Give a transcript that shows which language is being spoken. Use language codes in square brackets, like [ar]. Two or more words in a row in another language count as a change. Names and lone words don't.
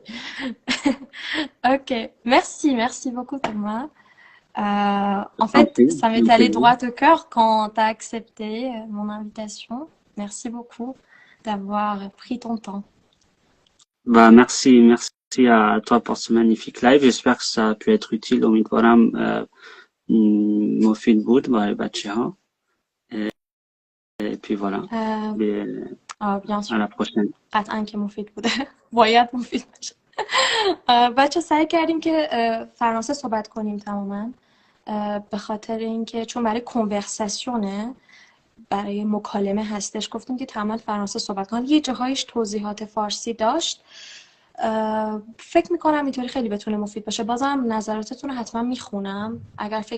[fr] Ok, merci, merci beaucoup Thomas. En Tant fait, pis, ça c'est m'est un allé plaisir. droit au cœur quand tu as accepté mon invitation. Merci beaucoup d'avoir pris ton temps. Bah, merci à toi pour ce magnifique live. J'espère que ça a pu être utile. [fa] امیدوارم مفید بود برای بچه‌ها. [fr] Et puis voilà. Euh, Et bien à sûr. la prochaine. [fa] قطعا که مفید بوده. باید مفید باشه. بچه سعی کردیم که فرانسه صحبت کنیم تماما به خاطر اینکه چون برای کنورساسیونه برای مکالمه هستش گفتیم که تماما فرانسه صحبت کنیم یه جاهایش توضیحات فارسی داشت فکر میکنم اینطوری خیلی بتونه مفید باشه بازم نظراتتون رو حتما میخونم اگر فکر